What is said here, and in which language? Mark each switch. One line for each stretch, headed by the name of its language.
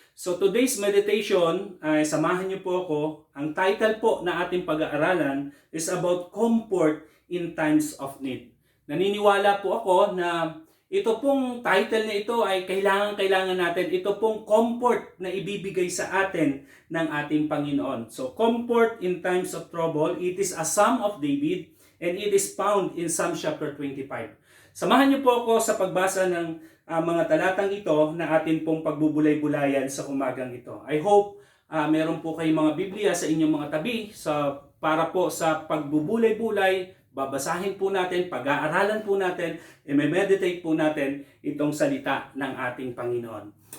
English: So today's meditation,
Filipino: samahan niyo po ako. Ang title po na ating pag-aaralan
English: is about comfort in times of need.
Filipino: Naniniwala po ako na ito pong title na ito ay kailangan natin. Ito pong comfort na ibibigay sa atin ng ating Panginoon.
English: So comfort in times of trouble, it is a Psalm of David and it is found in Psalm chapter 25.
Filipino: Samahan niyo po ako sa pagbasa ng mga talatang ito na atin pong pagbubulay-bulayan sa umagang ito.
English: I hope
Filipino: meron po kayong mga Biblia sa inyong mga tabi para po sa pagbubulay-bulay, babasahin po natin, pag-aaralan po natin, i-meditate po natin itong salita ng ating Panginoon.